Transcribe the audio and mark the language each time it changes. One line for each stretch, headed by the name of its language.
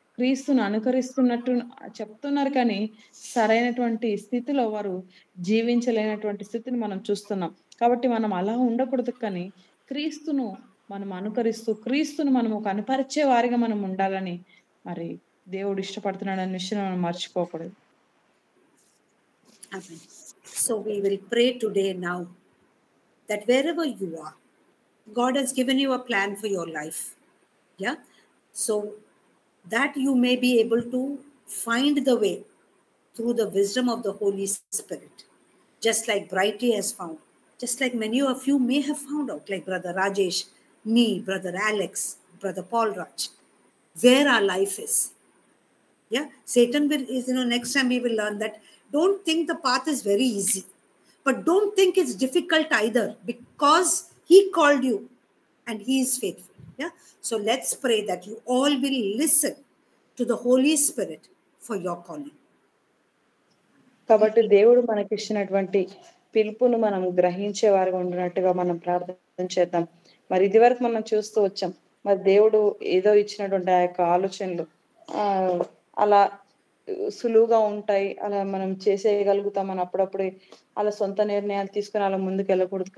Telugu: క్రీస్తును అనుకరిస్తున్నట్టు చెప్తున్నారు, కానీ సరైనటువంటి స్థితిలో వారు జీవించలేనటువంటి స్థితిని మనం చూస్తున్నాం. కాబట్టి మనం అలా ఉండకూడదు, కానీ క్రీస్తును మనం అనుకరిస్తూ క్రీస్తును మనము కనపరిచే వారిగా మనం ఉండాలని మరి దేవుడు ఇష్టపడుతున్నాడు అనే విషయం మనం మర్చిపోకూడదు.
English: Amen. So we will pray today now that wherever you are, God has given you a plan for your life. Yeah. So that you may be able to find the way through the wisdom of the Holy Spirit, just like Brighty has found, just like many of you may have found out, like Brother Rajesh, me, Brother Alex, Brother Paul Raj, where our life is. Yeah, Satan will is, next time we will learn that don't think the path is very easy, but don't think it's difficult either, because he called you and he is faithful. Yeah, so let's pray that you all will listen to the Holy Spirit for your calling.
Telugu: కాబట్టి దేవుడు మనకి ఇచ్చినటువంటి పిలుపును మనం గ్రహించే వారిగా ఉండినట్టుగా మనం ప్రార్థన చేద్దాం. మరి ఇది వరకు మనం చూస్తూ వచ్చాం, మరి దేవుడు ఏదో ఇచ్చినటువంటి ఆ యొక్క ఆలోచనలు అలా సులువుగా ఉంటాయి, అలా మనం చేసేయగలుగుతాం అని అప్పుడప్పుడు అలా సొంత నిర్ణయాలు తీసుకుని అలా ముందుకు వెళ్ళకూడదు.